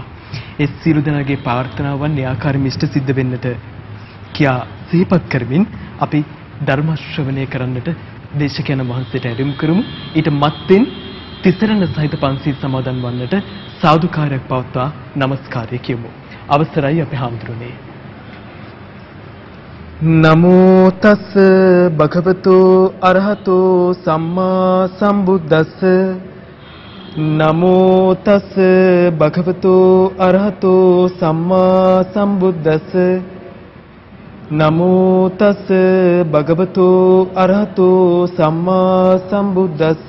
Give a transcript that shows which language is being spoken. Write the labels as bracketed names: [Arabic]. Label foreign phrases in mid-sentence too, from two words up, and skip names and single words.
[Sinhala] ඒ සියලු දෙනාගේ ප්‍රාර්ථනාවන් න්‍යාකාරී මිෂ්ඨ සිද්ධ වෙන්නට කියා සිහිපත් කරමින් අපි ධර්ම ශ්‍රවණය කරන්නට දේශකයන් වහන්සේට ඇරයුම් කරමු. ඊට මත්තෙන් තිසරණ සහිත පන්සිල් සමාදන් වන්නට සාදුකාරයක් පවත්වා නමස්කාරය කියමු. අවසරයි අපේ හාමුදුරනේ. [Pali] නමෝ තස් භගවතු අරහතෝ සම්මා සම්බුද්දස්ස නමෝ තස් භගවතු අරහතෝ සම්මා සම්බුද්දස්ස නමෝ තස් භගවතු අරහතෝ සම්මා සම්බුද්දස්ස